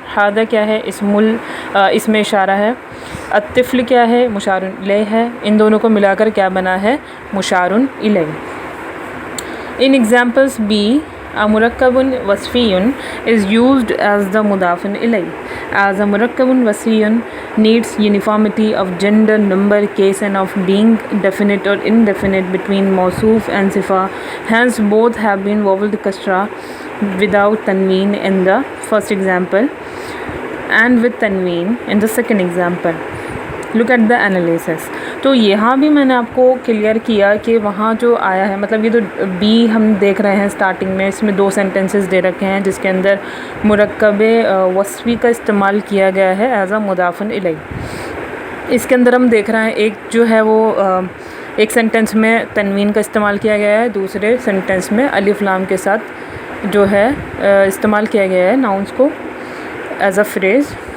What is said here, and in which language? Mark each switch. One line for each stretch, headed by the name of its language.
Urdu: ھذا کیا ہے؟ اسم اشارہ ہے. الطفل کیا ہے؟ مشار الیہ ہے. ان دونوں کو ملا کر کیا بنا ہے؟ مشار الیہ. ان ایگزامپلس بی مرکب وصفی
English: is used as the
Urdu: مضاف الیہ.
English: As a مرکب وصفی needs uniformity of gender, number, case and of being definite or indefinite between موصوف and صفہ. Hence both have been vowel kasra without tanween in the first example and with tanween in the second example. Look at the analysis.
Urdu: تو یہاں بھی میں نے آپ کو clear کیا کہ وہاں جو آیا ہے، مطلب یہ تو بی ہم دیکھ رہے ہیں اسٹارٹنگ میں، اس میں 2 سینٹنسز دے رکھے ہیں جس کے اندر مرکب وصفی کا استعمال کیا گیا ہے ایز اے مضاف الیہ. اس کے اندر ہم دیکھ رہے ہیں ایک جو ہے وہ ایک سینٹنس میں تنوین کا استعمال کیا گیا ہے، دوسرے سینٹنس میں الف لام کے ساتھ جو ہے استعمال کیا گیا ہے ناؤنس کو ایز اے فریز.